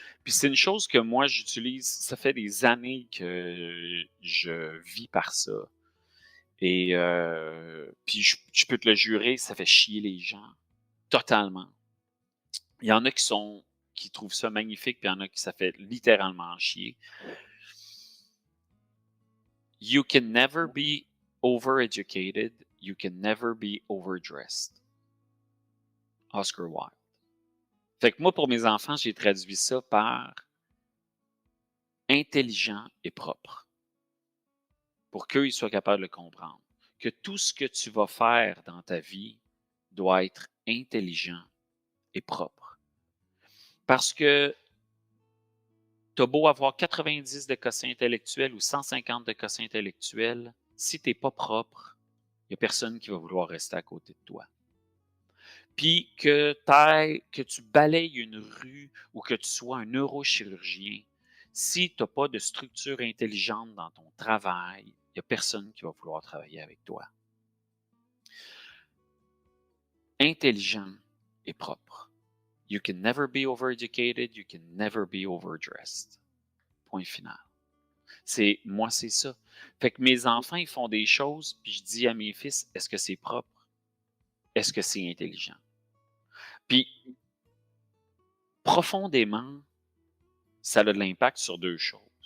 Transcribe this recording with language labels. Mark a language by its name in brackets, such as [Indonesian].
[French] Puis c'est une chose que moi j'utilise, ça fait des années que je vis par ça. Et puis je peux te le jurer, ça fait chier les gens totalement. Il y en a qui trouvent ça magnifique, puis il y en a qui ça fait littéralement chier. [English] You can never be overeducated, you can never be overdressed. Oscar Wilde. [French] Fait que moi, pour mes enfants, j'ai traduit ça par intelligent et propre, pour qu'eux, ils soient capables de le comprendre. Que tout ce que tu vas faire dans ta vie doit être intelligent et propre. Parce que tu as beau avoir 90 de quotient intellectuel ou 150 de quotient intellectuel, si tu n'es pas propre, il n'y a personne qui va vouloir rester à côté de toi. Puis que tu balayes une rue ou que tu sois un neurochirurgien, si tu n'as pas de structure intelligente dans ton travail, il n'y a personne qui va vouloir travailler avec toi. Intelligent et propre. [English] You can never be overeducated, you can never be overdressed. [French] Point final. Moi, c'est ça. Fait que mes enfants, ils font des choses, puis je dis à mes fils, est-ce que c'est propre? Est-ce que c'est intelligent? Puis, profondément, ça a de l'impact sur 2 choses.